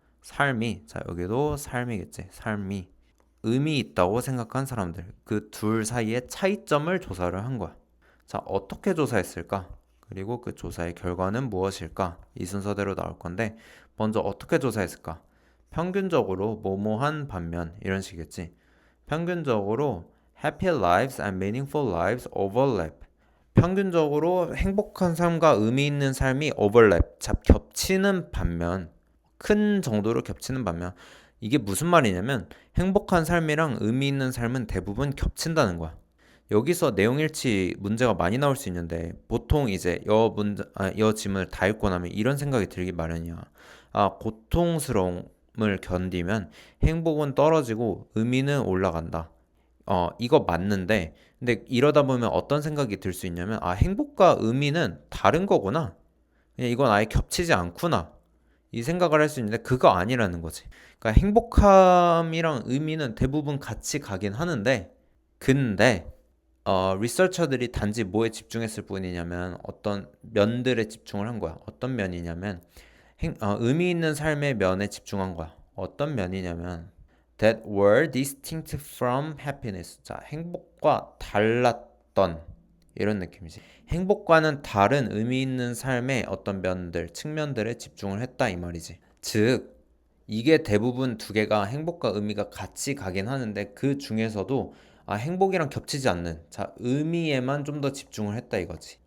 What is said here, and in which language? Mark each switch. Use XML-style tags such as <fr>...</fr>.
<ko>삶이 자 여기도 삶이겠지. 삶이 의미 있다고 생각한 사람들. 그 둘 사이의 차이점을 조사를 한 거야. 자, 어떻게 조사했을까? 그리고 그 조사의 결과는 무엇일까? 이 순서대로 나올 건데 먼저 어떻게 조사했을까? 평균적으로 뭐뭐한 반면 이런 식이겠지. 평균적으로</ko> <en>happy lives and meaningful lives overlap.</en> <ko>평균적으로 행복한 삶과 의미 있는 삶이 overlap, 겹치는 반면, 큰 정도로 겹치는 반면, 이게 무슨 말이냐면 행복한 삶이랑 의미 있는 삶은 대부분 겹친다는 거야. 여기서 내용일치 문제가 많이 나올 수 있는데 보통 이제 여 질문을 다 읽고 나면 이런 생각이 들기 마련이야. 아, 고통스러움을 견디면 행복은 떨어지고 의미는 올라간다. 이거 맞는데, 근데 이러다 보면 어떤 생각이 들 수 있냐면, 아, 행복과 의미는 다른 거구나. 그냥 이건 아예 겹치지 않구나. 이 생각을 할 수 있는데, 그거 아니라는 거지. 그러니까 행복함이랑 의미는 대부분 같이 가긴 하는데, 근데, 리서처들이 단지 뭐에 집중했을 뿐이냐면, 어떤 면들에 집중을 한 거야. 어떤 면이냐면, 의미 있는 삶의 면에 집중한 거야. 어떤 면이냐면,</ko> <en>that were distinct from happiness.</en> <ko>자, 행복과 달랐던 이런 느낌이지. 행복과는 다른 의미 있는 삶의 어떤 면들, 측면들에 집중을 했다 이 말이지. 즉, 이게 대부분 두 개가 행복과 의미가 같이 가긴 하는데 그 중에서도 행복이랑 겹치지 않는 자, 의미에만 좀 더 집중을 했다 이거지.</ko>